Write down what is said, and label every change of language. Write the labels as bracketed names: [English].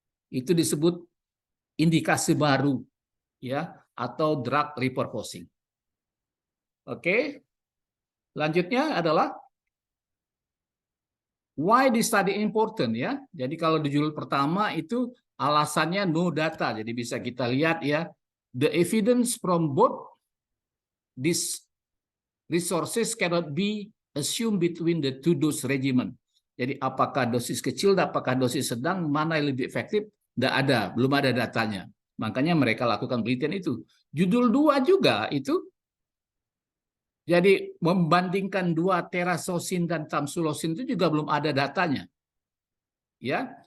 [Indonesian] Itu disebut indikasi baru ya, atau drug repurposing. Oke. Lanjutnya adalah [English] why this study important ya. [Indonesian] Jadi kalau di judul pertama itu alasannya [English] no data. [Indonesian] Jadi bisa kita lihat ya, [English] the evidence from both these resources cannot be assumed between the two dose regimen. [Indonesian] Jadi apakah dosis kecil, apakah dosis sedang, mana yang lebih efektif? Tidak ada, belum ada datanya. Makanya mereka lakukan penelitian itu. Judul 2 juga itu, jadi membandingkan 2 terazosin dan tamsulosin itu juga belum ada datanya. Ya.